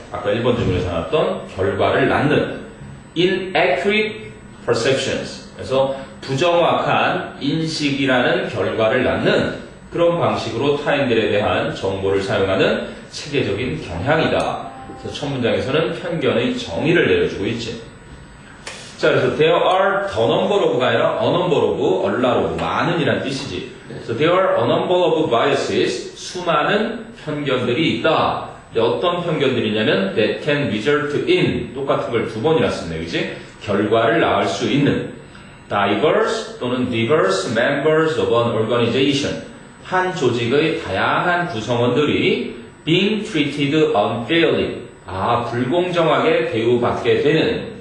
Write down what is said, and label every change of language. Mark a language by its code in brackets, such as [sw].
[ko] 아까 1번 질문에서 나왔던 결과를 낳는 [en] inaccurate perceptions. [ko] 그래서 부정확한 인식이라는 결과를 낳는 그런 방식으로 타인들에 대한 정보를 사용하는 체계적인 경향이다. 그래서 첫 문장에서는 편견의 정의를 내려주고 있지. 자, 그래서 [en] there are the number of [ko] 가 아니라 [en] a number of, a lot of, [ko] 많은이란 뜻이지. 그래서 [en] there are a number of biases, [ko] 수많은 편견들이 있다. 근데 어떤 편견들이냐면 [en] that can result in, [ko] 똑같은 걸 두 번이나 썼네, 그지? 결과를 낳을 수 있는 diverse 또는 [en] diverse members of an organization, 한 조직의 다양한 구성원들이 being treated unfairly, [ko] 불공정하게 대우받게 되는.